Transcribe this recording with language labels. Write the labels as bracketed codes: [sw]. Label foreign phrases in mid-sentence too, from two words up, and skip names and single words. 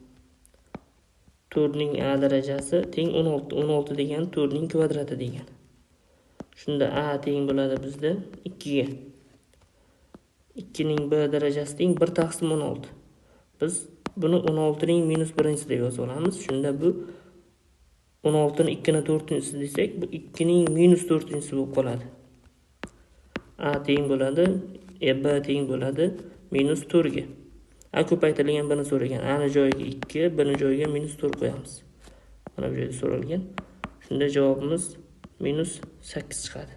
[uz] 4 ning A darajasi teng 16. 16 degani 4 ning kvadrati degani. Shunda A teng bo'ladi bizda 2 ga. 2 ning B darajasi teng 1/16. Biz buni 16 ning -1 deb yozib olamiz. Shunda bu 16 ni 2 ni 4-si desak, bu 2 ning -4-si bo'lib qoladi. A teng bo'ladi, B teng bo'ladi -4 ga. A ko'paytirilgan buni so'ragan. A ni joyiga 2, B ni joyiga -4 qo'yamiz. Mana bu yerda so'ralgan. Shunda javobimiz -8 chiqadi.